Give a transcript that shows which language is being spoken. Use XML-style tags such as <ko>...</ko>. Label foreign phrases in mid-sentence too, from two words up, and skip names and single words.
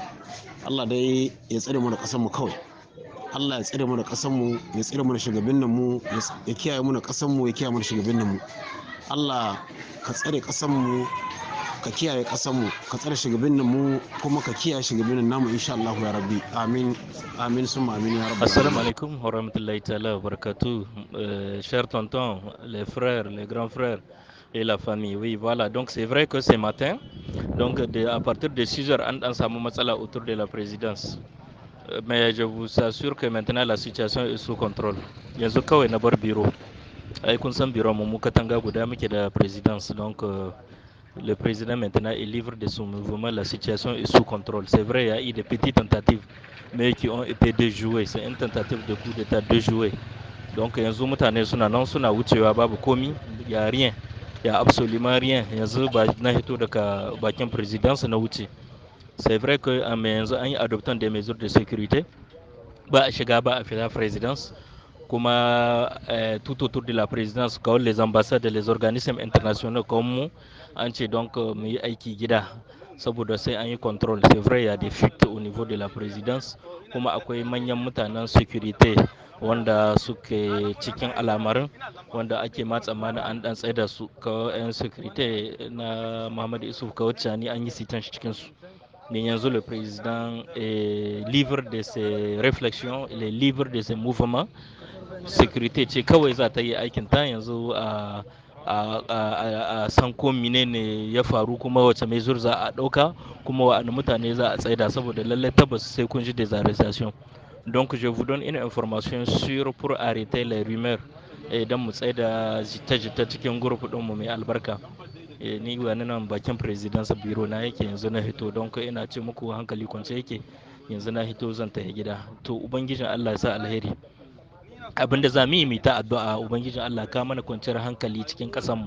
<ha>Allah dai ya tsare mu da kasar mu kawai. Allah ya tsare mu da kasar mu, ya tsare mu da shugabannin mu, ya kiyaye mu da kasar mu, ya kiyaye mu da shugabannin mu. Allah ka tsare kasar mu, ka kiyaye kasar mu, ka tsare shugabannin mu, kuma ka kiyaye shugabannin namu</ha> <ar>إن شاء الله يا ربي. آمين آمين ثم آمين يا ربي. السلام عليكم ورحمة الله تعالى وبركاته.</ar> <fr>Chers tontons, les frères, les grands frères et la famille. Oui, voilà. Donc c'est vrai que ce matin, donc à partir de 6 heures, on a</fr> <ha>samu matsala</ha> <fr>autour de la présidence. Mais je vous assure que maintenant la situation est sous contrôle.</fr> <ha>Yanzu kawai na bar biro. Ai kun san biro mu katanga guda muke da</ha> <fr>présidence donc le président maintenant est libre de son mouvement, la situation est sous contrôle. C'est vrai, il y a eu des petites tentatives, mais qui ont été déjouées. C'est une tentative de coup d'état déjouée.</fr> <ha>Donc yanzu mutane suna nan suna wucewa babu komi,</ha> <fr>il y a rien, il y a absolument rien.</fr> <ha>Yanzu ba na hito daga bakin présidence na wuce.</ha> <fr>C'est vrai que mais</fr> <ha>yanzu an yi</ha> <fr>adoptant des mesures de sécurité.</fr> <ha>Ba a shiga ba a fita présidence. Kuma</ha> <fr>tout autour de la présidence,</fr> <ha>kawai</ha> <fr>les ambassades et les organismes internationaux comme</fr> <ha>mu, an ce donc mu yi aiki gida saboda sai an yi control.</ha> <fr>C'est vrai, il y a des fuites au niveau de la présidence,</fr> <ha>kuma akwai manyan mutanen sécurité wanda suke cikin al'amarin wanda ake ma tsammanin an dan tsaye da su kawai 'yan sécurité na Muhammadu Isuf kawai cani an yi sitan shi cikin su.</ha> <fr>Mais yanzu le président est libre de ses réflexions, il est libre de ses mouvements.</fr> <ha>Sécurité ce kawai za ta yi aikin ta yanzu a san ko menene ya faru kuma wace mesure za a ɗauka kuma wa'anne mutane za a tsaida saboda lallai tabbas sai kun ji</ha> <fr>des arrestations. Donc je vous donne une information sûre pour arrêter les rumeurs</fr> <ha>don mu tsaida jita-jita cikin group ɗinmu mai albarka. Ni wani nan bakin presidence biro na yake yanzu na hito don ina ce muku hankali kwance yake yanzu na hito zan tafi gida. To ubangijin Allah ya sa alheri. Abinda za mu yi ta addu'a ubangijin Allah ka mana kwanciyar hankali cikin mu.</ha>